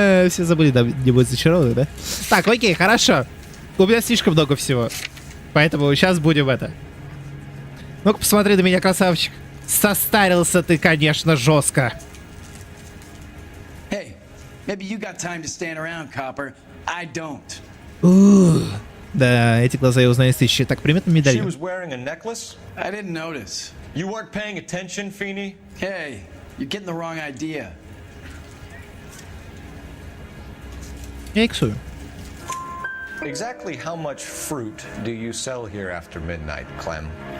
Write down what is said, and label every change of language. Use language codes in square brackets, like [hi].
[ru] Все забыли, да, где будет зачарованный, да? Так, окей, хорошо. У меня слишком много всего. Поэтому сейчас будем это. Ну-ка, посмотри на меня, красавчик. Состарился ты, конечно, жестко. [en] Hey, maybe you got time to stand around, copper. I don't. [ru] Да, эти глаза я узнаю из тысячи. Так, приметный медальон. [en] She was wearing a necklace? I didn't notice. You weren't paying attention, Feeney? Hey, you're getting the wrong idea. [ru] Я иксую. [en] Exactly how much fruit do you sell here after midnight, Clem?